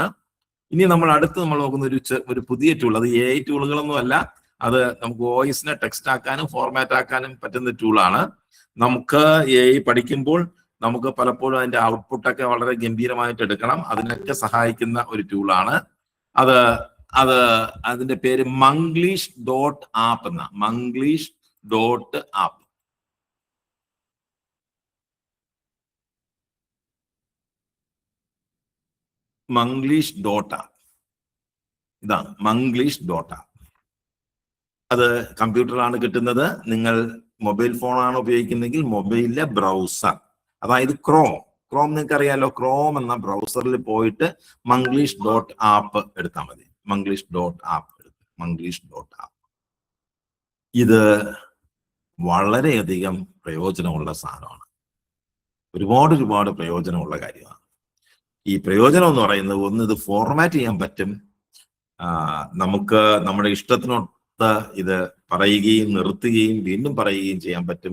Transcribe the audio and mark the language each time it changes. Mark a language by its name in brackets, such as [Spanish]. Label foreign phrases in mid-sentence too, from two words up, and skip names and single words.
[Malayalam] ഇനി നമ്മൾ നോക്കുന്ന ഒരു പുതിയ ടൂൾ, അത് AI ടൂളുകളൊന്നും അല്ല, അത് നമുക്ക് വോയിസിനെ ടെക്സ്റ്റ് ആക്കാനും ഫോർമാറ്റ് ആക്കാനും പറ്റുന്ന ടൂളാണ്. നമുക്ക് AI പഠിക്കുമ്പോൾ നമുക്ക് പലപ്പോഴും അതിന്റെ ഔട്ട്പുട്ടൊക്കെ വളരെ ഗംഭീരമായിട്ട് എടുക്കണം. അതിനൊക്കെ സഹായിക്കുന്ന ഒരു ടൂളാണ് അതിന്റെ പേര് Manglish.app എന്ന Manglish.app. Manglish.app ഇതാണ് Manglish.app. അത് കമ്പ്യൂട്ടറിലാണ് കിട്ടുന്നത്. നിങ്ങൾ മൊബൈൽ ഫോണാണ് ഉപയോഗിക്കുന്നതെങ്കിൽ മൊബൈലിലെ ബ്രൗസർ, അതായത് ക്രോം നിങ്ങൾക്ക് അറിയാലോ. ക്രോം എന്ന ബ്രൗസറിൽ പോയിട്ട് Manglish.app എടുത്താൽ മതി. Manglish.app. ഇത് വളരെയധികം പ്രയോജനമുള്ള സാധനമാണ്. ഒരുപാട് പ്രയോജനമുള്ള കാര്യമാണ്. ഈ പ്രയോജനം എന്ന് പറയുന്നത്, ഒന്ന്, ഇത് ഫോർമാറ്റ് ചെയ്യാൻ പറ്റും. നമുക്ക് നമ്മുടെ ഇഷ്ടത്തിനൊത്ത് ഇത് പറയുകയും നിർത്തുകയും വീണ്ടും പറയുകയും ചെയ്യാൻ പറ്റും.